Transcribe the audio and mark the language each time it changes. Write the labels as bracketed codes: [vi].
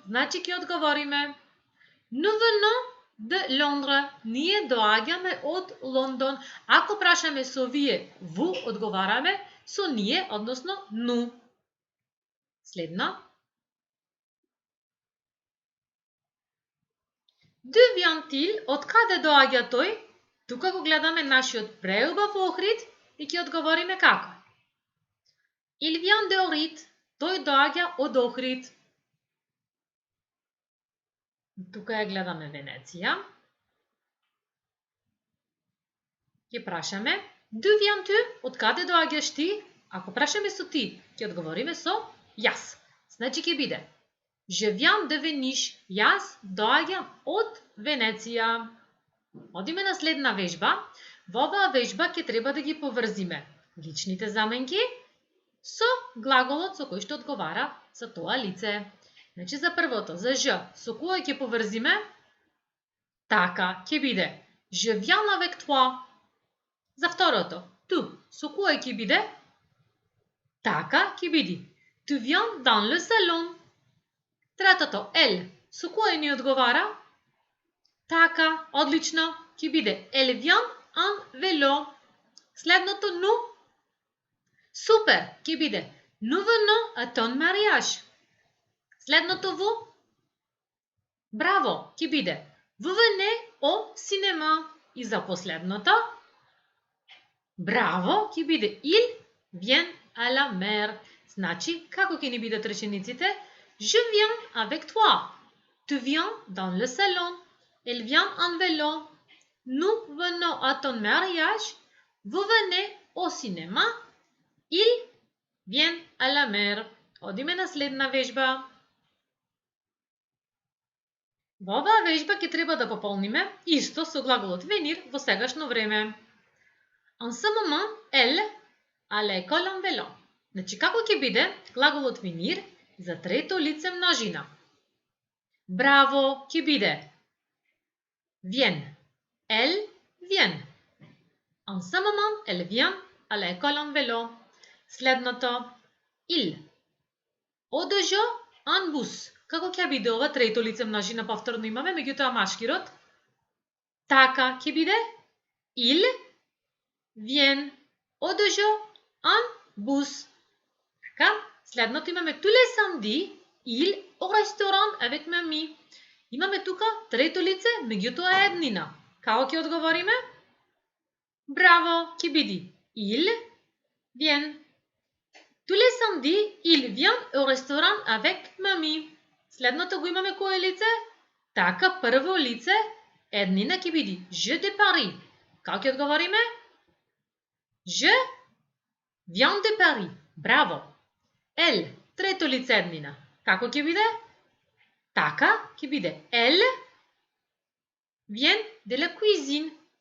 [mk] Значи ќе одговориме: [fr] Nous venons de Londres. [mk] Ние доаѓаме од Лондон. Ако прашаме со вие, ву, одговараме со ние, односно ну. Следно. [fr] D'où vient-il? [mk] Од каде доаѓа тој? Тука го гледаме нашиот преубав Охрид и ќе одговориме како? [fr] Il vient d'Ohrid. [mk] Тој доаѓа од Охрид. Тука ја гледаме Венеција. Ќе прашаме [fr] D'où viens-tu? [mk] Од каде доаѓаш ти? Ако прашаме со ти, ќе одговориме со јас. Значи ќе биде [fr] Je viens de Venise. [mk] Јас доаѓам од Венеција. Одиме на следна вежба. Во оваа вежба ќе треба да ги поврзиме личните заменки со глаголот со кој што одговара за тоа лице. Значи за првото, за ж, со кој ќе поврзиме? Така, ќе биде [fr] Je viens avec toi. [mk] За второто, tu, со кој ќе биде? Така, ќе биде [fr] Tu viens dans le salon. [mk] Третото, elle, со кој ни одговара? Така, одлично, ќе биде [fr] Elle vient en vélo. [mk] Следното, ну. Супер, ќе биде [fr] Nous venons à ton mariage. [mk] Следното ву. Браво, ќе биде [fr] Vous venez au cinéma. [mk] И за последното, браво, ќе биде [fr] Il vient à la mer. [mk] Значи, како ќе ни бидат речениците? [fr] Je viens avec toi. Tu viens dans le salon. Elle vient en vélo. Nous venons à ton mariage. Vous venez au cinéma. Il vient à la mer. [mk] Одиме на следна вежба. Во оваа вежба ќе треба да пополниме исто со глаголот venir во сегашно време. [fr] En ce moment, elle à l'école en vélo. [mk] Значи како ќе биде глаголот venir за трето лице множина? Браво, ќе биде vient. [fr] Elle vient. En ce moment, elle vient à l'école en vélo. [mk] Следното, il. Одежо en bus. Како ќе биде ова трето лице множина повторно имаме, меѓутоа машки род? Така ќе биде il vient. [fr] Одежо en bus. [mk] Така, следното имаме [fr] tous les samedis, il au restaurant avec mamie. [mk] Имаме тука трето лице, меѓутоа е еднина. Како ќе одговориме? Браво, ќе биде il vient. [fr] Tous les samedis, il vient au restaurant avec mamie. [mk] Следното го имаме кое лице? Така, прво лице, еднина ќе биде [fr] je de Paris. [mk] Како ќе одговориме? [fr] Je viens de Paris. [mk] Браво. Elle, трето лице еднина. Како ќе биде? Така ќе биде [fr] elle vient de la cuisine.